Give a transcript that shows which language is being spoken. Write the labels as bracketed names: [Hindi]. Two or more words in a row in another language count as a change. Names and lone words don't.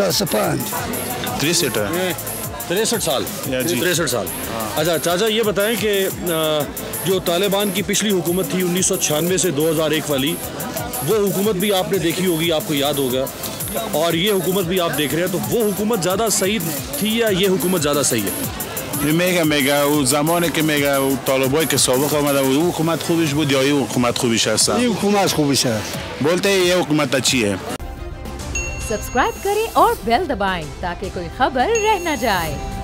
[Hindi] 63 साल। 63 साल। अच्छा चाचा, ये बताएं कि जो तालिबान की पिछली हुकूमत थी 1996 से 2001 वाली, वो हुकूमत भी आपने देखी होगी, आपको याद होगा, और ये हुकूमत भी आप देख रहे हैं, तो वो हुकूमत ज़्यादा सही थी या ये हुकूमत ज़्यादा सही है? [Persian] میگه او زمانی که میگه او طالبایی که سابق آمده او حکومت خوبش بود یا این حکومت خوبش هست؟ این حکومت خوبش है। [Hindi] बोलते हैं ये हुकूमत अच्छी है। सब्सक्राइब करें और बेल दबाएं ताकि कोई खबर रह न जाए।